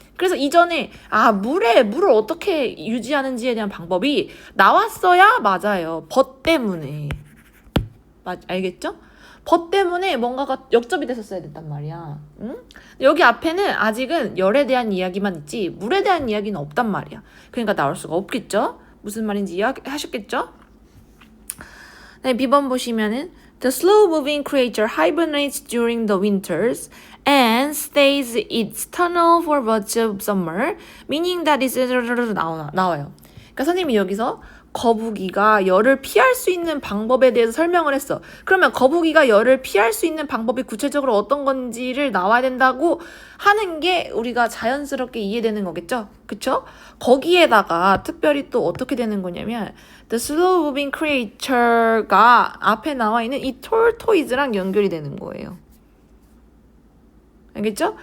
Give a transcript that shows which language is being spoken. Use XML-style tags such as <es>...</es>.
<ko>그래서 이전에 물을 어떻게 유지하는지에 대한 방법이 나왔어야 맞아요. 벗 때문에. 알겠죠? 벗 때문에 뭔가가 역접이 됐었어야 됐단 말이야. 응? 여기 앞에는 아직은 열에 대한 이야기만 있지 물에 대한 이야기는 없단 말이야. 그러니까 나올 수가 없겠죠? 무슨 말인지 이해하셨겠죠? 네, B번 보시면은</ko> <en>The slow-moving creature hibernates during the winters and stays in its tunnel for much of summer, meaning that it's</en> <ko>나와요. 그러니까 선생님이 여기서 거북이가 열을 피할 수 있는 방법에 대해서 설명을 했어. 그러면 거북이가 열을 피할 수 있는 방법이 구체적으로 어떤 건지를 나와야 된다고 하는 게 우리가 자연스럽게 이해되는 거겠죠? 그쵸? 거기에다가 특별히 또 어떻게 되는 거냐면</ko> <en>The slow moving creature</en> <ko>가 앞에 나와 있는 이 tortoise랑 연결이 되는 거예요. 알겠죠?</ko>